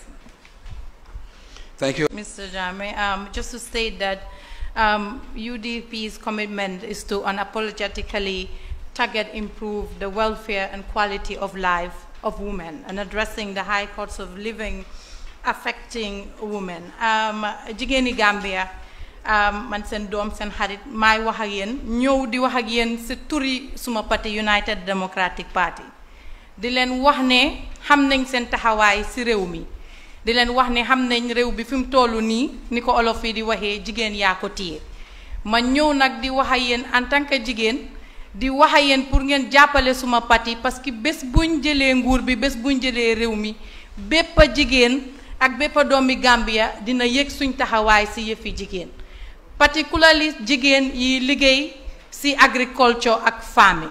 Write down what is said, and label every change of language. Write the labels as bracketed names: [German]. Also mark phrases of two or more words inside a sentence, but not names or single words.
[English] Thank you. Mr. Jammeh, just to state that UDP's commitment is to unapologetically target, improve the welfare and quality of life of women and addressing the high costs of living affecting women. [Wolof] Jigéeni Gambia man sen doom sen xarit may wax ak yéen ñëw di wax ak yéen ci turi suma parti United Democratic Party di leen wax ne xam nañ seen taxawaay ci réew mi di leen wax ne xam nañ réew bi fi mu tollu nii ni ko olof yi di waxee jigéen yaa ko téye ma ñëw nag di wax ak yéen [French] en tant que [Wolof] jigéen di wax ak yéen pour ngeen jàppale suma parti [French] parce que [Wolof] bés buñ jëlee nguur bi bés buñ jëlee réew mi bépp jigéen ak bépp doomi Gambia dina yëg suñ taxawaay ci yëfi jigéen, particularly jigéen yi liggéey ci agriculture ak farming.